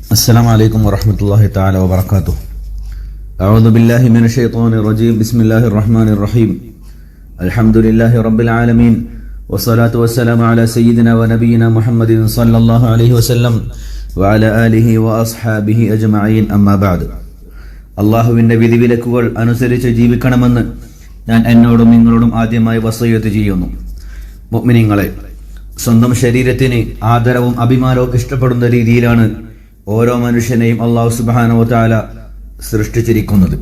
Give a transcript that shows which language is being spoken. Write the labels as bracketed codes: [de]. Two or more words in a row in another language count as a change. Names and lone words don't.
[ar] السلام عليكم ورحمة الله تعالى وبركاته. أعوذ بالله من الشيطان الرجيم. بسم الله الرحمن الرحيم. الحمد لله رب العالمين والصلاة والسلام على سيدنا ونبينا محمد صلى الله عليه وسلم وعلى آله وأصحابه أجمعين. أما بعد. [ml] അള്ളാഹുവിൻ്റെ വിധിവിലക്കുകൾ അനുസരിച്ച് ജീവിക്കണമെന്ന് ഞാൻ എന്നോടും നിങ്ങളോടും ആദ്യമായി വസിയത്ത് ചെയ്യുന്നു. മുഅ്മിനീങ്ങളെ, സ്വന്തം ശരീരത്തിന് ആദരവും അഭിമാനവും ഇഷ്ടപ്പെടുന്ന രീതിയിലാണ് ഓരോ മനുഷ്യനെയും അള്ളാഹു [ar] سبحانه وتعالى [ml] സൃഷ്ടിച്ചിരിക്കുന്നത്.